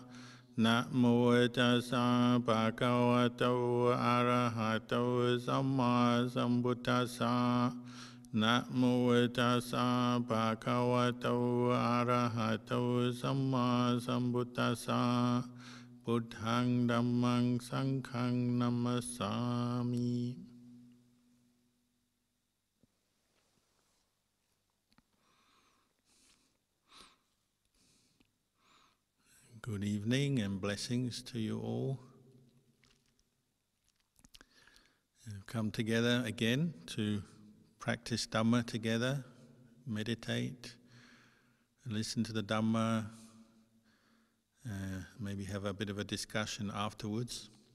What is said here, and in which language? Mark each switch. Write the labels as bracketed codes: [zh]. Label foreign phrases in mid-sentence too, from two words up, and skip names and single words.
[pi] Namo tassa bhagavato arahato samma sambuddhassa. Namo tassa bhagavato arahato samma sambuddhassa. Buddhaṃ Dhammaṃ Sanghaṃ Namasami. [en] Good evening and blessings to you all. We've come together again to practice Dhamma together, meditate, listen to the Dhamma, maybe have a bit of a discussion afterwards.